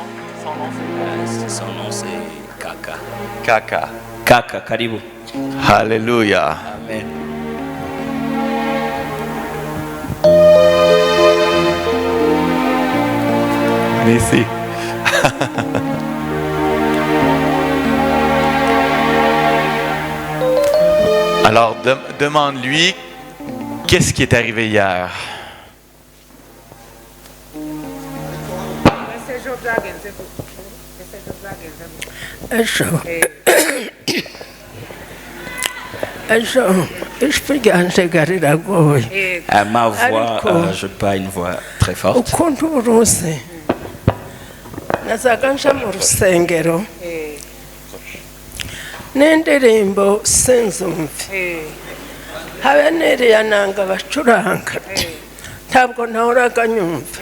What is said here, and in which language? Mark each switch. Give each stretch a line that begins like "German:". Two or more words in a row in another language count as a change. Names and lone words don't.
French: Son nom c'est Kaka. Kaka.
Swahili: Kaka, karibu.
French: Alléluia. Amen. Allez ici. Alors, demande-lui qu'est-ce qui est arrivé hier.
Rundi: ijwi ryanje riragoye.
French: Ma voix, je n'ai pas une voix très forte.
Rundi: ukuntu uruzi nazaga nja mu rusengero n'indirimbo sinzumve, habe n'iriya nanga bacuranga ntabwo nahoraga nyumva.